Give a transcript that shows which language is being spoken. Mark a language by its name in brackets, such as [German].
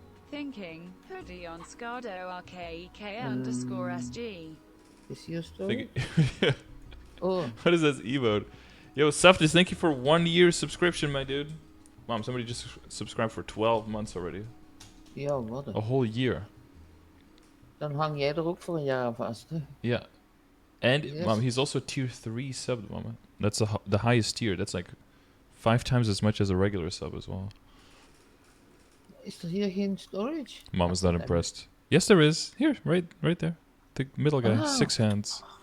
[English] Thinking. Hoodie on Scardor RKEK_SG. [Dutch] Is hier storage? Oh. [English] What is this emote? Yo, Suftis, thank you for 1 year subscription, my dude. Mom, somebody just subscribed for 12 months already. [Dutch] Ja, wat [English] A whole year. [Dutch] Dan hang jij er ook voor een jaar vast, hè? [English] Yeah. And, Yes. Mom, he's also tier 3 sub, Mama. That's the highest tier. That's like 5 times as much as a regular sub as well. [Dutch] Is er hier geen storage? [English] Mom is not impressed. Yes, there is. Here, right there. The middle guy, Ah. 6 hands.